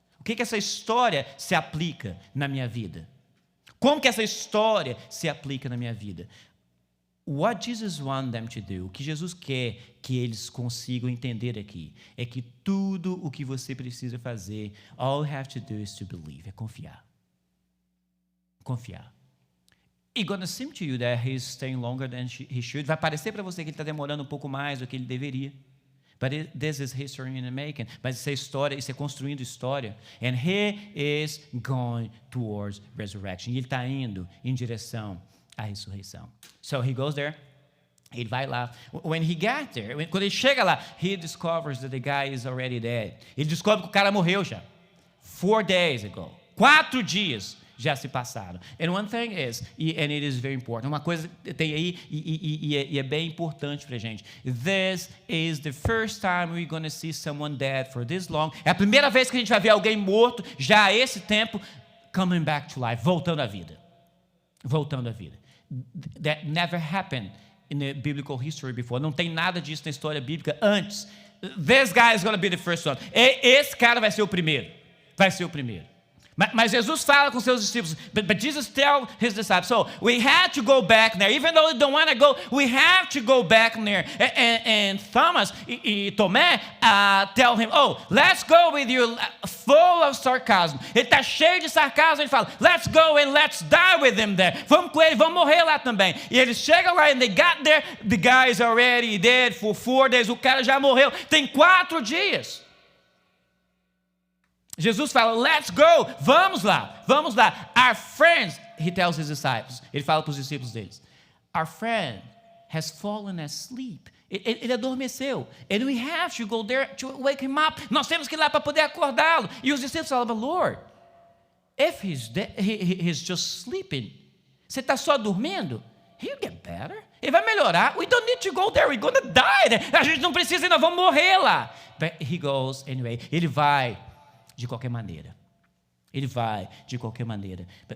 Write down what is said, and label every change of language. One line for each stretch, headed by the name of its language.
Portuguese: O que essa história se aplica na minha vida? Como que essa história se aplica na minha vida?
English: What Jesus wants them to do,
Portuguese: o que Jesus quer que eles consigam entender aqui, é que tudo o que você precisa fazer,
English: all you have to do is to believe,
Portuguese: é confiar. Confiar.
English: It's going to seem to you that he's staying longer than he should.
Portuguese: Vai parecer para você que ele está demorando um pouco mais do que ele deveria.
English: But this is history in the making.
Portuguese: Mas isso é história, isso é construindo história.
English: And he is going towards resurrection.
Portuguese: E ele está indo em direção à ressurreição.
English: So he goes there.
Portuguese: Ele vai lá.
English: When he got there,
Portuguese: quando ele chega lá,
English: he discovers that the guy is already dead.
Portuguese: Ele descobre que o cara morreu já.
English: 4 days ago.
Portuguese: 4 dias já se passaram.
English: And one thing is, and it is very important,
Portuguese: uma coisa tem aí, e é bem importante para a gente.
English: This is the first time we're going to see someone dead for this long.
Portuguese: É a primeira vez que a gente vai ver alguém morto, já há esse tempo,
English: coming back to life,
Portuguese: voltando à vida. Voltando à vida.
English: That never happened in the biblical history before.
Portuguese: Não tem nada disso na história bíblica antes.
English: This guy is going to be the first one.
Portuguese: Esse cara vai ser o primeiro. Vai ser o primeiro. Mas Jesus fala com seus discípulos,
English: but Jesus tells his disciples, so we had to go back there, even though we don't want to go, we have to go back there. And Thomas, Tomé, tell him, oh, let's go with you, full of sarcasm.
Portuguese: Ele está cheio de sarcasmo, ele fala,
English: let's go and let's die with him there.
Portuguese: Vamos com ele, vamos morrer lá também. E eles chegam lá
English: and they got there, the guy is already dead for 4 days,
Portuguese: o cara já morreu, tem 4 dias. Jesus fala,
English: let's go,
Portuguese: vamos lá, vamos lá.
English: Our friend, he tells his disciples,
Portuguese: ele fala para os discípulos deles,
English: our friend has fallen asleep.
Portuguese: Ele adormeceu.
English: And we have to go there to wake him up.
Portuguese: Nós temos que ir lá para poder acordá-lo. E os discípulos falam,
English: but Lord, if he's just sleeping,
Portuguese: você está só dormindo,
English: he'll get better.
Portuguese: Ele vai melhorar.
English: We don't need to go there, we're going to die there.
Portuguese: A gente não precisa ir, nós vamos morrer lá.
English: But he goes anyway.
Portuguese: Ele vai de qualquer maneira. Ele vai de qualquer maneira.